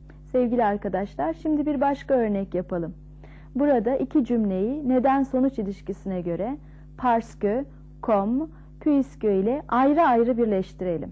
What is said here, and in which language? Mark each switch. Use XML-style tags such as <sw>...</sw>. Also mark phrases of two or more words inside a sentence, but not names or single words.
<tr>Sevgili arkadaşlar, şimdi bir başka örnek yapalım. Burada iki cümleyi neden-sonuç ilişkisine göre</tr> <fr>parce que, comme, puisque</fr> <tr>ile ayrı ayrı birleştirelim.</tr>